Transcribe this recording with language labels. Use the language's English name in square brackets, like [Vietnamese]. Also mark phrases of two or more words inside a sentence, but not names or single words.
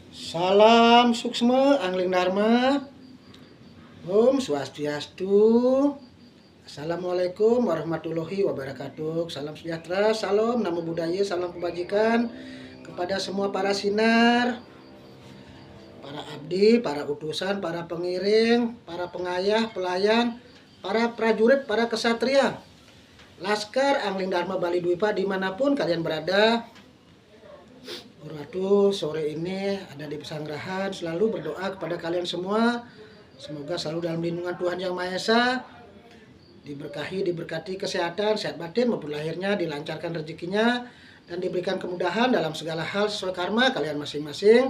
[Indonesian] Salam suksma angling dharma. [Sanskrit] Om Swastiastu. [Arabic] Assalamualaikum warahmatullahi wabarakatuh. [Indonesian] Salam sejahtera, salam [Pali] namo buddhaya, [Indonesian] salam kebajikan kepada semua para sinar, para abdi, para utusan, para pengiring, para pengayah, pelayan, para prajurit, para kesatria, Laskar Angling Dharma Bali Dwipa dimanapun kalian berada. Ratu sore ini ada di pesanggrahan, selalu berdoa kepada kalian semua, semoga selalu dalam lindungan Tuhan Yang Maha Esa, diberkati kesehatan, sehat batin maupun lahirnya, dilancarkan rezekinya, dan diberikan kemudahan dalam segala hal sesuai karma kalian masing-masing.